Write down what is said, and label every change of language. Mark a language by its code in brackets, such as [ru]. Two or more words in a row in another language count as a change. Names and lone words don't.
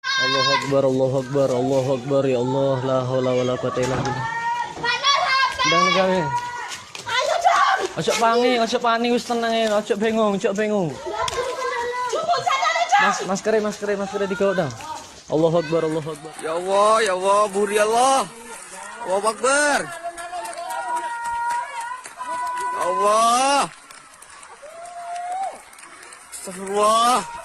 [ar] الله أكبر، الله أكبر، الله أكبر، يا الله، لا حول ولا قوة إلا بالله. [jv] Ndang gawe. [id] Ayo dong. [jv] Ojo panik, wis tenang ya, ojo bingung. Maskere digawa dah. [ar] الله أكبر، الله أكبر. يا الله, buri Allah. الله أكبر. Allah. Astagfirullah.